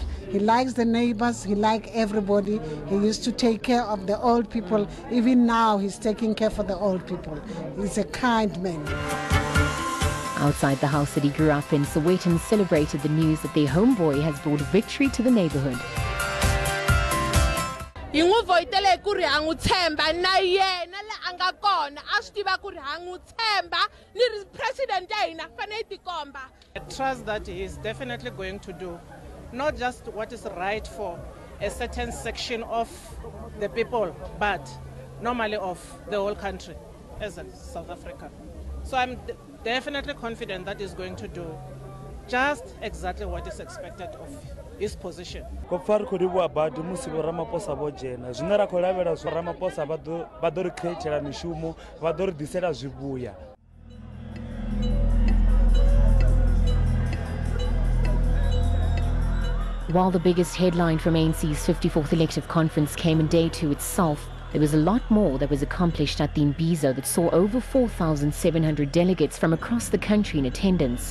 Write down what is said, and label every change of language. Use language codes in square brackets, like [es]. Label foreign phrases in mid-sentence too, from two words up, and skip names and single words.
[en] He likes the neighbors, he likes everybody. He used to take care of the old people. Even now, he's taking care for the old people. He's a kind man. Outside the house that he grew up in, Sowetans celebrated the news that their homeboy has brought victory to the neighborhood. [ts] hi n'wi voyitele ku ri ha n'wi tshemba na yena la a nga kona a swi tiva ku ri ha n'wi tshemba ni ri president ya hina fanele yi tikomba. [en] I trust that he is definitely going to do not just what is right for a certain section of the people, but normally of the whole country as a South Africa. So I'm definitely confident that he's going to do just exactly what is expected of his position. [ve] Ramaphosa bo jena zwine ra khou lavhela zwa Ramaphosa vha ḓo ri createla mishumo vha ḓo ri ḓisela zwivhuya. [en] While the biggest headline from ANC's 54th elective conference came in day two itself, there was a lot more that was accomplished at the Imbizo that saw over 4,700 delegates from across the country in attendance.